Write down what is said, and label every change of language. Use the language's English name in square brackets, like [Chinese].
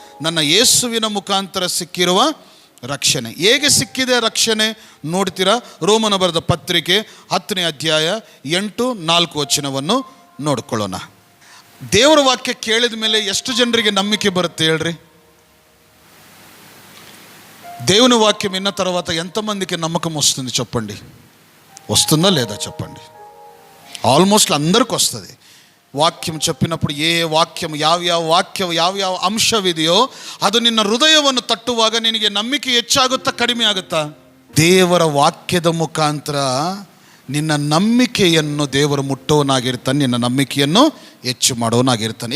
[Kannada] ನನ್ನ ಯೇಸುವಿನ ಮುಖಾಂತರ ಸಿಕ್ಕಿರುವ ರಕ್ಷಣೆ. ಹೇಗೆ ಸಿಕ್ಕಿದೆ ರಕ್ಷಣೆ ನೋಡ್ತೀರಾ? ರೋಮನ ಬರೆದ ಪತ್ರಿಕೆ 10ನೇ ಅಧ್ಯಾಯ 8-4 ನೋಡ್ಕೊಳ್ಳೋಣ. ದೇವರ ವಾಕ್ಯ ಕೇಳಿದ ಮೇಲೆ ಎಷ್ಟು ಜನರಿಗೆ ನಂಬಿಕೆ ಬರುತ್ತೆ ಹೇಳ್ರಿ? [Telugu] దేవుని వాక్యం విన్న తర్వాత ఎంతమందికి నమ్మకం వస్తుంది చెప్పండి? వస్తుందా లేదా చెప్పండి? ఆల్మోస్ట్ అందరికి వస్తుంది. ವಾಕ್ಯಂ చెప్పినప్పుడు ఏ ವಾಕ್ಯಂ [Kannada] ಯಾವ್ಯಾವ ಅಂಶವಿದೆಯೋ ಅದು ನಿನ್ನ ಹೃದಯವನ್ನು ತಟ್ಟುವಾಗ ನಿನಗೆ ನಂಬಿಕೆ ಹೆಚ್ಚಾಗುತ್ತಾ ಕಡಿಮೆ ಆಗುತ್ತಾ? ದೇವರ ವಾಕ್ಯದ ಮುಖಾಂತರ ನಿನ್ನ ನಂಬಿಕೆಯನ್ನು ದೇವರು ಮುಟ್ಟೋನಾಗಿರ್ತಾನೆ, ನಿನ್ನ ನಂಬಿಕೆಯನ್ನು ಹೆಚ್ಚು ಮಾಡೋನಾಗಿರ್ತಾನೆ.